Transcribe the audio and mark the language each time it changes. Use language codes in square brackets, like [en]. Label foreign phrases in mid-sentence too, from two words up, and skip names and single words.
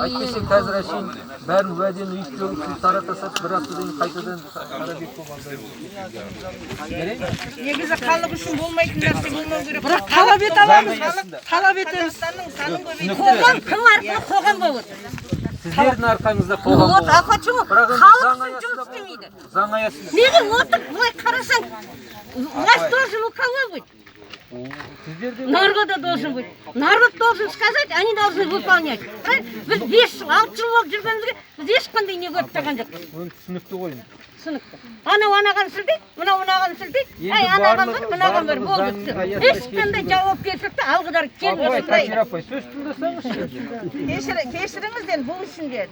[kk] Әйтпесе қазір әшейін бәрін уәдені үйіп төгіп тарата сатып бір аптадан қайтадан қарабет болғанда. Негізі халық үшін болмайтын нәрсе болмау керек. Бірақ талап ете аламыз. Талап етеміз. Қоғам кім арқылы қоғам болып отыр? Сіздердің арқаңызда қоғам [ru] Вот, а почему? [kk] Халық үшін жұмыс істемейді. Заң аясында. Неге отыр, былай қарасаң, [ru] власть должен у кого быть? Народа должен быть. Народ должен сказать, они должны выполнять. [kk] Біз 5 жыл, 6 жыл болып жүргенімізге біз ешқандай не көріп тұрған жоқпыз. Түсінікті ғой. Түсінікті. Анау анаған сілтейді, мынау анаған сілтейді. Анаған бір, мынаған бір болды. Ешқандай жауапкершілікті алғыдар келмесін. Кәсір апай, сөз тыңдасаңыз. Кешіріңізден бұл ішінде.